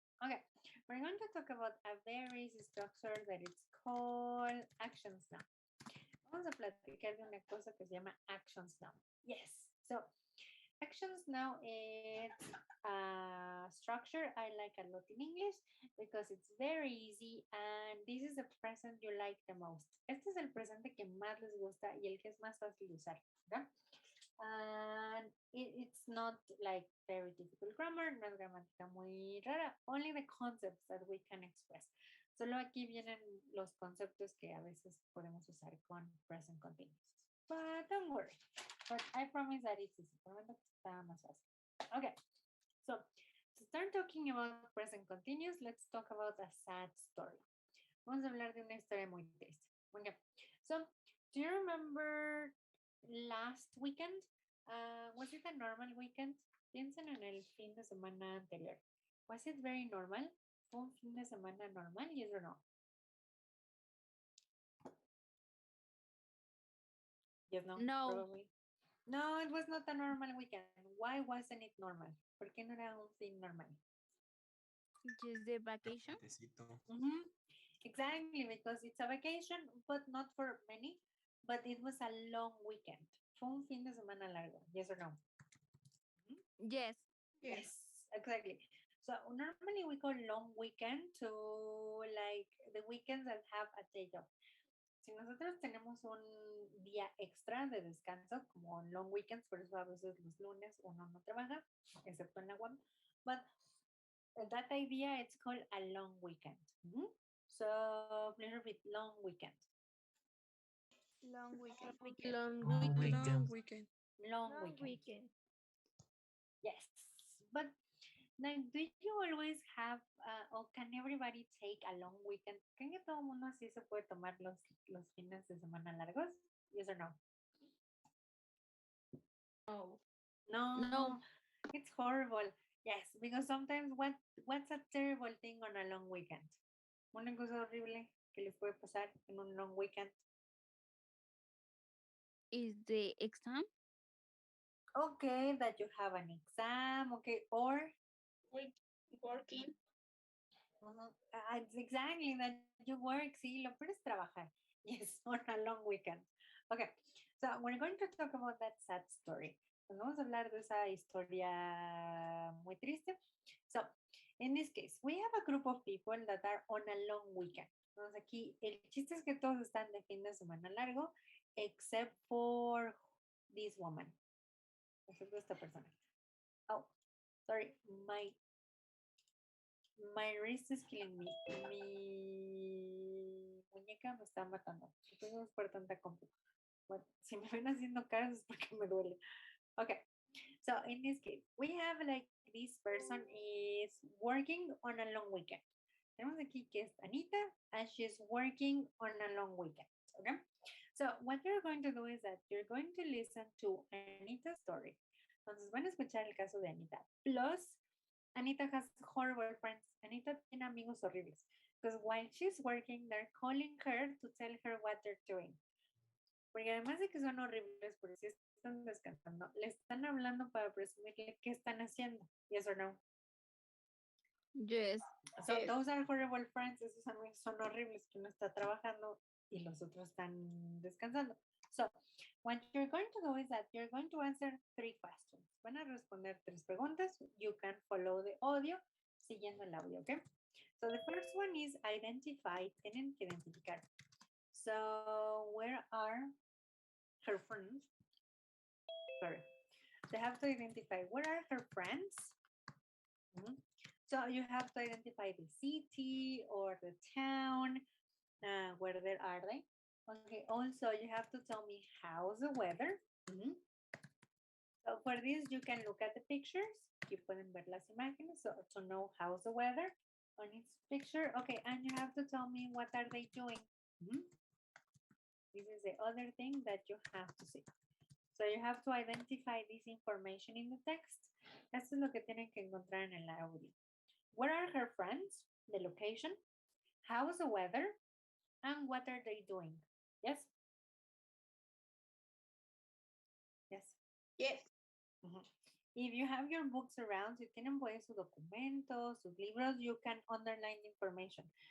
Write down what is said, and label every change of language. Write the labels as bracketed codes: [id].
[en] Okay, we're going to talk about a very easy structure that it's called actions now. [es] Vamos a platicar de una cosa que se llama [en] actions now. Yes, so actions now is a structure I like a lot in English because it's very easy and this is the present you like the most. [es] Este es el presente que más les gusta y el que es más fácil de usar, ¿verdad? [en] And it's not like very difficult grammar, [es] no es gramática muy rara, [en] only the concepts that we can express. [es] Solo aquí vienen los conceptos que a veces podemos usar con present continuous. [en] But don't worry, but I promise that it's easy. [es] Prometo que está más fácil. [en] Okay, so to start talking about present continuous, let's talk about a sad story. [es] Vamos a hablar de una historia muy triste. [en] Okay, so do you remember last weekend? Was it a normal weekend? [es] Piensen en el fin de semana anterior. [en] Was it very normal? [es] ¿Fue un fin de semana normal? [en] Yes or no? Yes, no, No, probably. No, it was not a normal weekend. Why wasn't it normal? [es] ¿Por qué no era un fin normal? [en] just the vacation. [es] Puentecito. [en] Exactly, because it's a vacation, but not for many, but it was a long weekend. [es] Fue un fin de semana largo. [en] Yes or no? Yes. Yes, exactly. So normally we call long weekend to like the weekends that have a day off. [es] Si nosotros tenemos un día extra de descanso, como long weekends, por eso a veces los lunes uno no trabaja, excepto en la UAM, [en] but that idea it's called a long weekend. So please repeat, long weekend. Long weekend. Long Long weekend. Long weekend. weekend. Long weekend. Yes, but like, do you always have, or can everybody take a long weekend? [es] ¿Creen que todo el mundo así se puede tomar los fines de semana largos? [en] Yes or no? Oh. No, No. it's horrible. Yes, because sometimes what's a terrible thing on a long weekend? [es] Una cosa horrible que les puede pasar en un long weekend. [en] Is the exam? Okay, that you have an exam, okay, or Working. it's exactly that you work, [es] sí, lo peor es trabajar. [en] Yes, on a long weekend. Okay, so we're going to talk about that sad story. Pues vamos a hablar de esa historia muy triste. So, in this case, we have a group of people that are on a long weekend. [es] Entonces aquí, el chiste es que todos están de fin de semana largo, [en] except for this woman. [es] Excepto esta persona. [en] Oh, sorry, my wrist is killing me. [es] Mi muñeca me está matando. Entonces por tanta compu. Bueno, si me ven haciendo caras es porque me duele. [en] Okay. So in this case, we have like this person is working on a long weekend. [es] Tenemos aquí que es [en] Anita and she's working on a long weekend. Okay. So what you're going to do is that you're going to listen to Anita's story. [es] Entonces van a escuchar el caso de Anita. [en] Plus, Anita has horrible friends. [es] Anita tiene amigos horribles. [en] Because while she's working, they're calling her to tell her what they're doing. [es] Porque además de que son horribles, porque si están descansando, le están hablando para presumirle qué están haciendo. [en] Yes or no? Yes. So Yes. those are horrible friends. [es] Esos amigos son horribles que uno está trabajando y los otros están descansando. [en] So what you're going to do is that you're going to answer 3 questions. [es] Van a responder 3 preguntas. [en] You can follow the audio [es] siguiendo el audio, okay? [en] So the first one is identify. [es] Tienen que identificar. [en] So where are her friends? Sorry. They have to identify where are her friends. So you have to identify the city or the town. Where there are they? Okay, also you have to tell me how's the weather. So for this, you can look at the pictures. You [es] pueden ver las imágenes [en] so to know how's the weather on each picture. Okay, and you have to tell me what are they doing. This is the other thing that you have to see. So you have to identify this information in the text. [es] Esto es lo que tienen que encontrar en el audio. [en] Where are her friends? The location. How's the weather? And what are they doing? Yes? Yes. Yes. If you have your books around, [es] si tienen pues sus documentos, sus libros, [en] you can underline the information.